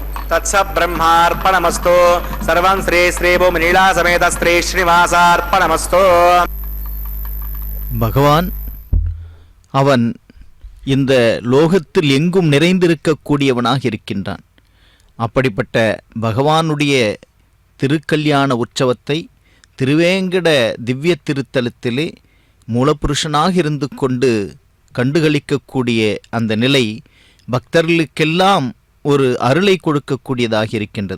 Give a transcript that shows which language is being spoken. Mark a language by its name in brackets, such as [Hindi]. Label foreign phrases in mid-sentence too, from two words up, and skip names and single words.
[Sanskrit] तत्स ब्रह्मार्पणमस्तु सर्वं श्री श्री भूमिनीला समेत श्री श्रीनिवासार्पणमस्तु. [Tamil] பகவான் அவன் இந்த லோகத்தில் எங்கும் நிறைந்திருக்கக்கூடியவனாக இருக்கின்றான். அப்படிப்பட்ட பகவானுடைய திருக்கல்யாண உற்சவத்தை திருவேங்கட திவ்ய திருத்தலத்திலே மூலப்புருஷனாக இருந்து கொண்டு கண்டுகளிக்கக்கூடிய அந்த நிலை பக்தர்களுக்கெல்லாம் ஒரு அருளை கொடுக்கக்கூடியதாக இருக்கின்றது.